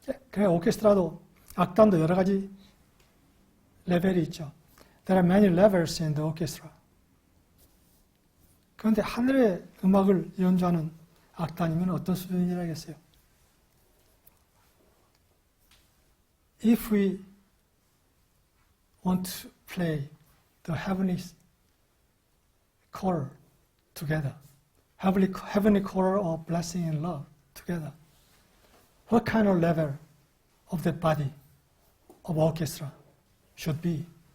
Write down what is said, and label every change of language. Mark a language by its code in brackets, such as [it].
[ko] 그래 오케스트라도 악단도 여러 가지 레벨이 있죠. [en] There are many levels in the orchestra. [ko] 그런데 하늘의 음악을 연주하는 악단이면 어떤 수준이라겠어요? [en] If we want to play the heavenly choral together, heavenly choral of blessing and love together, what kind of level of the body of orchestra should be?